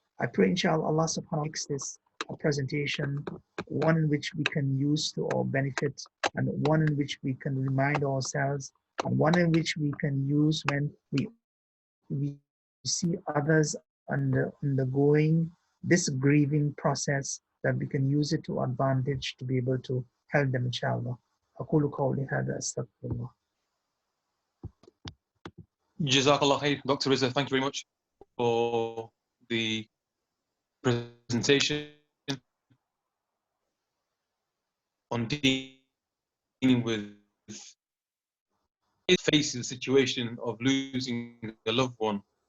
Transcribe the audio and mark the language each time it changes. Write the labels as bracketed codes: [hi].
[en] I pray inshallah Allah subhanahu wa ta'ala makes this a presentation, one in which we can use to our benefit, and one in which we can remind ourselves, and one in which we can use when we see others undergoing this grieving process, that we can use it to advantage to be able to help them, inshallah. [ar] أقول قولي هذا أستغفر الله. Jazakallah khair, [en] Dr. Riza. Thank you very much for the presentation on dealing with facing the situation of losing a loved one.